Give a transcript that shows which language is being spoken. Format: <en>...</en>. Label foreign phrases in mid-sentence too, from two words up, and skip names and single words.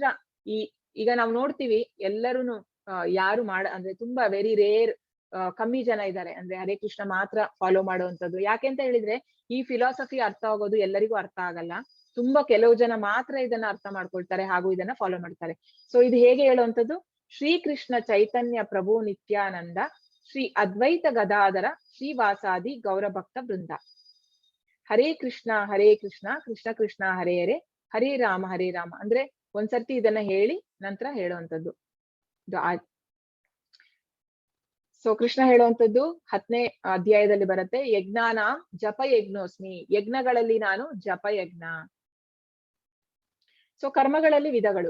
<kn>ಈಗ ನಾವು ನೋಡ್ತೀವಿ ಎಲ್ಲರೂನು ಯಾರು ಅಂದ್ರೆ ತುಂಬಾ</kn> <en>very rare,</en> <kn>ಕಮ್ಮಿ ಜನ ಇದ್ದಾರೆ ಅಂದ್ರೆ ಹರೇ ಕೃಷ್ಣ ಮಾತ್ರ ಫಾಲೋ ಮಾಡುವಂತದ್ದು. ಯಾಕೆಂತ ಹೇಳಿದ್ರೆ ಈ ಫಿಲಾಸಫಿ ಅರ್ಥ ಆಗೋದು ಎಲ್ಲರಿಗೂ ಅರ್ಥ ಆಗಲ್ಲ, ತುಂಬಾ ಕೆಲವು ಜನ ಮಾತ್ರ ಇದನ್ನ ಅರ್ಥ ಮಾಡ್ಕೊಳ್ತಾರೆ ಹಾಗೂ ಇದನ್ನ ಫಾಲೋ ಮಾಡ್ತಾರೆ. ಸೊ ಇದು ಹೇಗೆ ಹೇಳುವಂತದ್ದು,</kn> <sa>ಶ್ರೀಕೃಷ್ಣ ಚೈತನ್ಯ ಪ್ರಭು ನಿತ್ಯಾನಂದ ಶ್ರೀ ಅದ್ವೈತ ಗದಾಧರ ಶ್ರೀವಾಸಾದಿ ಗೌರಭಕ್ತ ವೃಂದ.</sa> <kn>ಹರೇ ಕೃಷ್ಣ ಕೃಷ್ಣ ಕೃಷ್ಣ ಹರೇ ಹರೇ ಹರೇ ರಾಮ ಅಂದ್ರೆ ಒಂದ್ಸರ್ತಿ ಇದನ್ನ ಹೇಳಿ ನಂತರ ಹೇಳುವಂತದ್ದು. ಸೊ ಕೃಷ್ಣ ಹೇಳುವಂತದ್ದು 10ನೇ ಅಧ್ಯಾಯದಲ್ಲಿ ಬರುತ್ತೆ.</kn> <sa>ಯಜ್ಞಾನಾಂ ಜಪ ಯಜ್ಞೋಸ್ಮಿ,</sa> <kn>ಯಜ್ಞಗಳಲ್ಲಿ ನಾನು ಜಪಯಜ್ಞ. ಸೊ ಕರ್ಮಗಳಲ್ಲಿ ವಿಧಗಳು.</kn>